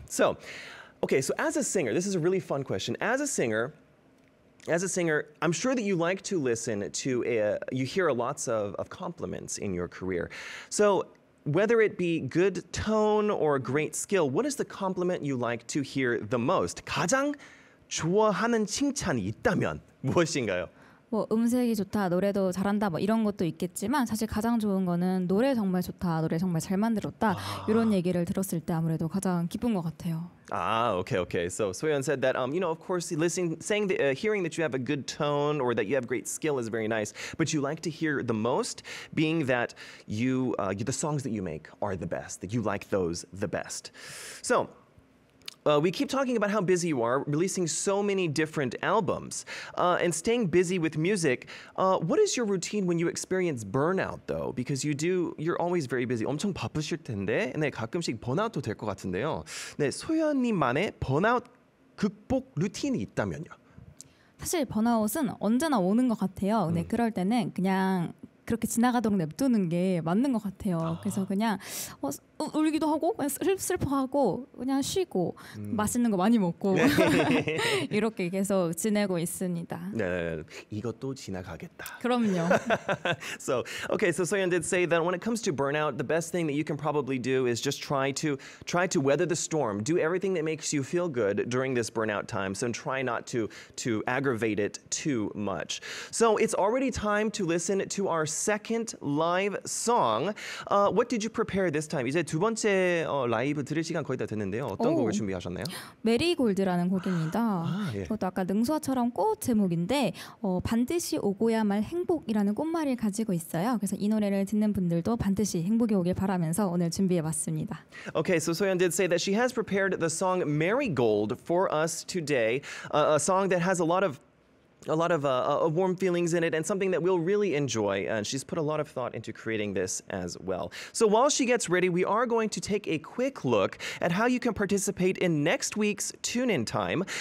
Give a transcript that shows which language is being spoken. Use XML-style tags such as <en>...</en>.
<en>So, okay, so as a singer, this is a really fun question. As a singer, I'm sure that you like to listen to, you hear lots of compliments in your career. So whether it be good tone or great skill, what is the compliment you like to hear the most?</en> <ko>가장 좋아하는 칭찬이 있다면 무엇인가요? 뭐 음색이 좋다, 노래도 잘한다, 뭐 이런 것도 있겠지만 사실 가장 좋은 거는 노래 정말 좋다, 노래 정말 잘 만들었다 이런 얘기를 들었을 때 아무래도 가장 기쁜 것 같아요.</ko> <en>Okay. So So-yeon said that, of course, hearing that you have a good tone or that you have great skill is very nice, but you like to hear the most, being that the songs that you make are the best, that you like those the best. So. We keep talking about how busy you are, releasing so many different albums, and staying busy with music. What is your routine when you experience burnout, though? Because you're always very busy.</en> <ko>엄청 바쁘실 텐데, 네, 가끔씩 번아웃도 될 것 같은데요. 네, 소연님만의 번아웃 극복 루틴이 있다면요? 사실 번아웃은 언제나 오는 것 같아요. 근데 그럴 때는 그냥 그렇게 지나가도록 냅두는 게 맞는 것 같아요. 그래서 그냥 울기도 하고 슬퍼하고 그냥 쉬고 맛있는 거 많이 먹고 이렇게 계속 지내고 있습니다. 네, 이것도 지나가겠다. 그럼요.</ko> <en>So So-yeon did say that when it comes to burnout, the best thing that you can probably do is just try to weather the storm. Do everything that makes you feel good during this burnout time. So try not to aggravate it too much. So it's already time to listen to our second live song. What did you prepare this time?</en> <ko>이제 두 번째 라이브 들을 시간 거의 다 됐는데요. 어떤 곡을 준비하셨나요? 메리골드라는 곡입니다. 예. 그것도 아까 능수화처럼 꽃 제목인데 반드시 오고야 말 행복이라는 꽃말을 가지고 있어요. 그래서 이 노래를 듣는 분들도 반드시 행복이 오길 바라면서 오늘 준비해봤습니다.</ko> <en>Okay, so So-yeon did say that she has prepared the song Marigold for us today, a song that has a lot of warm feelings in it and something that we'll really enjoy. And she's put a lot of thought into creating this as well. So while she gets ready, we are going to take a quick look at how you can participate in next week's Tune-In Time.</en>